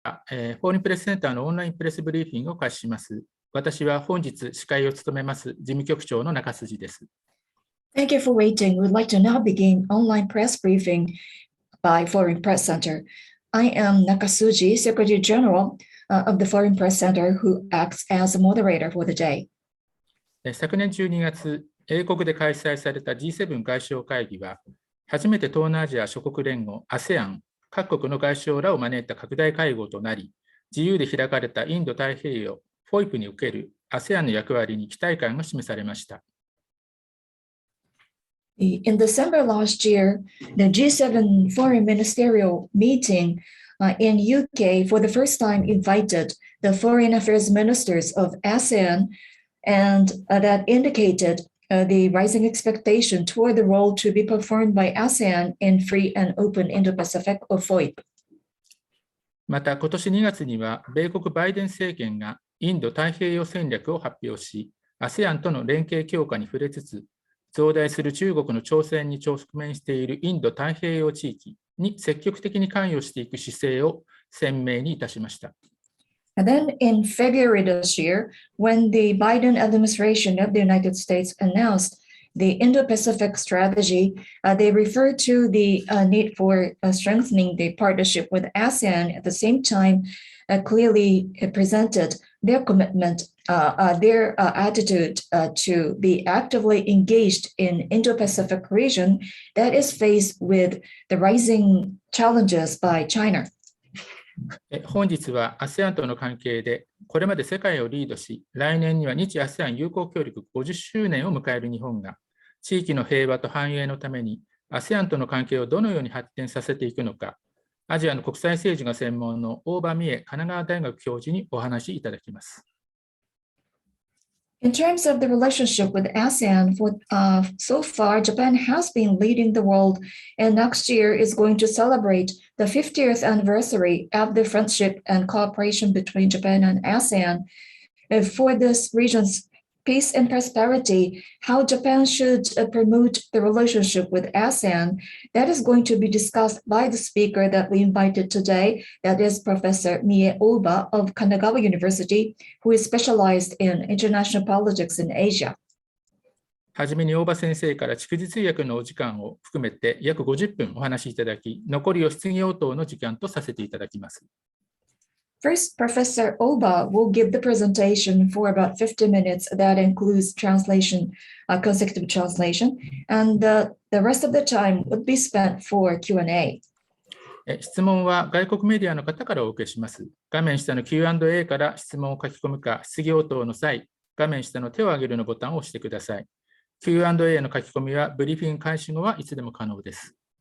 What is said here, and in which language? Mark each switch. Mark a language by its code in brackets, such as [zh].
[ja] フォーリンプレスセンターのオンラインプレスブリーフィングを開始します。私は本日司会を務めます事務局長の中筋です。 [en] Thank you for waiting. We'd like to now begin online press briefing by Foreign Press Center. I am Nakasuji, Secretary General of the Foreign Press Center, who acts as a moderator for the day. [ja] 昨年12月、英国で開催された G7 外相会議は、初めて東南アジア諸国連合 ASEAN 各国の外相らを招いた拡大会合となり、自由で開かれたインド太平洋 FOIP における ASEAN の役割に期待感が示されました。 [en] In December last year, the G7 foreign ministerial meeting in UK for the first time invited the foreign affairs ministers of ASEAN, and that indicated the rising expectation toward the role to be performed by ASEAN in free and open Indo-Pacific or FOIP. [ja] また、今年2月には、米国バイデン政権がインド太平洋戦略を発表し、ASEAN との連携強化に触れつつ、増大する中国の挑戦に直面しているインド太平洋地域に積極的に関与していく姿勢を鮮明にいたしました。 [en] And then in February this year, when the Biden administration of the United States announced the Indo-Pacific strategy, they referred to the need for strengthening the partnership with ASEAN. At the same time, clearly presented their commitment, their attitude to be actively engaged in Indo-Pacific region that is faced with the rising challenges by China. [ja] 本日は ASEAN との関係でこれまで世界をリードし、来年には日 ASEAN 友好協力50周年を迎える日本が、地域の平和と繁栄のために ASEAN との関係をどのように発展させていくのか、アジアの国際政治が専門の大庭三枝神奈川大学教授にお話しいただきます。 [en] In terms of the relationship with ASEAN, so far, Japan has been leading the world, and next year is going to celebrate the 50th anniversary of the friendship and cooperation between Japan and ASEAN. For this region's peace and prosperity, how Japan should promote the relationship with ASEAN, that is going to be discussed by the speaker that we invited today, that is Professor Mie Oba of Kanagawa University, who is specialized in international politics in Asia. [ja] はじめに大場先生から逐次通訳のお時間を含めて約50分お話しいただき、残りを質疑応答の時間とさせていただきます。 [en] First, Professor Oba will give the presentation for about 50 minutes that includes translation, consecutive translation, and the rest of the time would be spent for Q&A. [ja] 質問は外国メディアの方からお受けします。画面下の Q&A から質問を書き込むか、質疑応答の際、画面下の手を挙げるのボタンを押してください。 Q&A の書き込みはブリーフィング開始後はいつでも可能です。